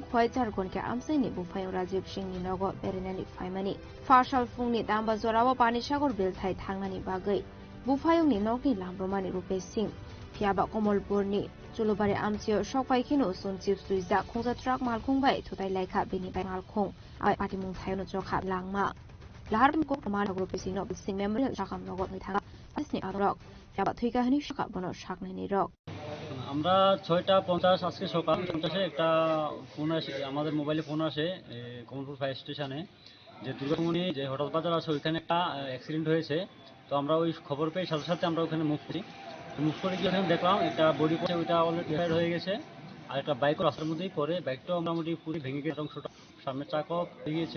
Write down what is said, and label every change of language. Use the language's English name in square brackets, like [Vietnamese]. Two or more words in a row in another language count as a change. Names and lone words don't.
[Kok Borok] khoi jar gon ke amse ni bufai Rajiv Singh ni nogo berinani faimani fashal fungni damba jorawa pani sagar bil thai thangnani bagai bufai ni nokni lambromani rupe sing fiaba komolpur ni Julubari amchio sokpai khino sunchip suiza khongja truck malkhungbai thutai laikha bini bai malkhung ai pati mung thayono jokha langma lahar ko pamana group sino sing memorial shakam nogot ni thaga asni adrok fiaba thuika hani shaka bono shakni ni rok [Bangla] আমরা 6:50 আজকে সকাল 50-এ একটা ফোন আসে আমাদের মোবাইলে ফোন আসে কমলপুর [English] fire station [Bangla] যে দুর্গামণি যে হোটেল বাজার আছে ওইখানে একটা অ্যাক্সিডেন্ট হয়েছে। তো আমরা ওই খবর পেয়ে সাথে সাথে আমরা ওখানে মুভ করে গিয়ে ওখানে দেখলাম একটা বডি পড়ে ওইটা [English] already fire [Bangla] হয়ে গেছে আর একটা বাইকও রাস্তার মধ্যেই পড়ে বাইকটাও মোটামুটি পুরো ভেঙে গেছে অংশটা সামনের চাকাও ভেঙে গিয়েছে।